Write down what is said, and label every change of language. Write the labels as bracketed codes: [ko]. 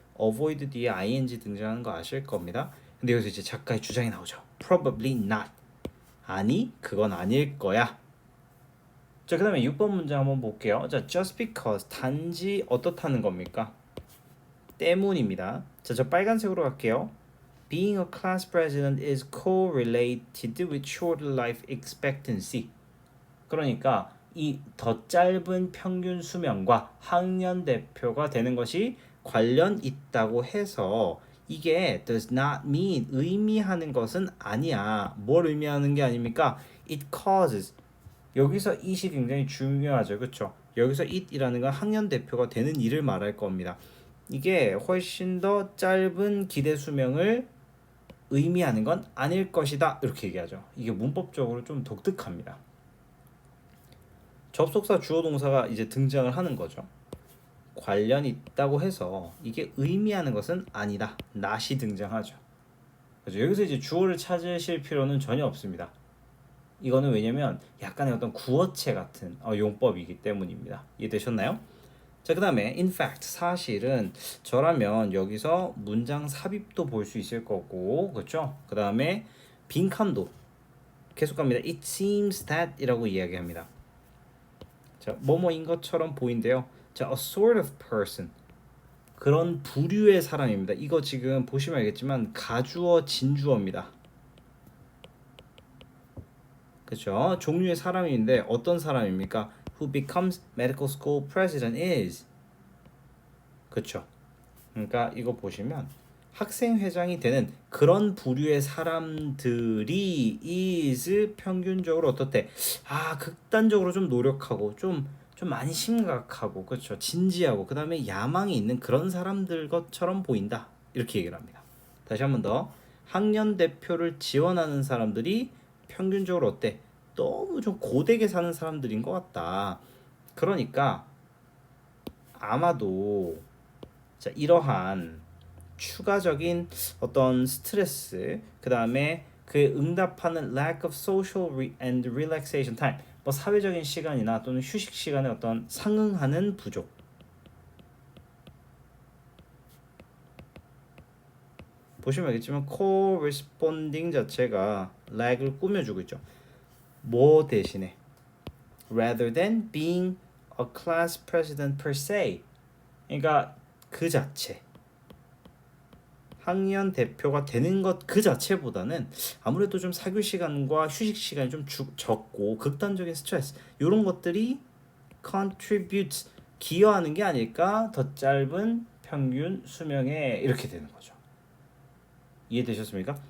[ko] avoid 뒤에 ing 등장하는 거 아실 겁니다. 근데 여기서 이제 작가의 주장이 나오죠. [en] probably not. [ko] 아니, 그건 아닐 거야. 자, 그 다음에 6번 문제 한번 볼게요. 자, just because 단지 어떻다는 겁니까? 때문입니다. 자, 저 빨간색으로 갈게요. [en] Being a class president is correlated with shorter life expectancy. [ko] 그러니까 이 더 짧은 평균 수명과 학년 대표가 되는 것이 관련 있다고 해서 이게 [en] does not mean [ko] 의미하는 것은 아니야. 뭘 의미하는 게 아닙니까? [en] It causes. [ko] 여기서 it이 굉장히 중요하죠. 그렇죠? 여기서 it이라는 건 학년 대표가 되는 일을 말할 겁니다. 이게 훨씬 더 짧은 기대 수명을 의미하는 건 아닐 것이다. 이렇게 얘기하죠. 이게 문법적으로 좀 독특합니다. 접속사 주어 동사가 이제 등장을 하는 거죠. 관련이 있다고 해서 이게 의미하는 것은 아니다. not이 등장하죠. 그래서 여기서 이제 주어를 찾으실 필요는 전혀 없습니다. 이거는 왜냐면 약간의 어떤 구어체 같은 용법이기 때문입니다. 이해되셨나요? 자, 그 다음에 in fact 사실은 저라면 여기서 문장 삽입도 볼 수 있을 거고, 그렇죠? 그 다음에 빈칸도 계속 갑니다. [en] It seems that [ko] 이라고 이야기합니다. 자, 뭐뭐인 것처럼 보인대요. [en] 자, a sort of person. [ko] 그런 부류의 사람입니다. 이거 지금 보시면 알겠지만 가주어 진주어입니다. 그렇죠? 종류의 사람인데 어떤 사람입니까? [en] Who becomes medical school president is. [ko] 그렇죠? 그러니까 이거 보시면 학생 회장이 되는 그런 부류의 사람들이 is 평균적으로 어떻대? 극단적으로 좀 노력하고 좀 많이 심각하고 그렇죠. 진지하고 그다음에 야망이 있는 그런 사람들 것처럼 보인다. 이렇게 얘기를 합니다. 다시 한 번 더. 학년 대표를 지원하는 사람들이 평균적으로 어때? 너무 좀 고되게 사는 사람들인 것 같다. 그러니까 아마도 자, 이러한 추가적인 어떤 스트레스, 그 다음에 그에 응답하는 [en] lack of social and relaxation time, [ko] 뭐 사회적인 시간이나 또는 휴식 시간의 어떤 상응하는 부족, 보시면 알겠지만 corresponding 자체가 like을 꾸며주고 있죠. 뭐 대신에 [en] rather than being a class president per se. [ko] 그러니까 그 자체 학년 대표가 되는 것 그 자체보다는 아무래도 좀 사교 시간과 휴식 시간이 좀 적고 극단적인 스트레스 이런 것들이 contribute 기여하는 게 아닐까 더 짧은 평균 수명에 이렇게 되는 거죠. 이해되셨습니까?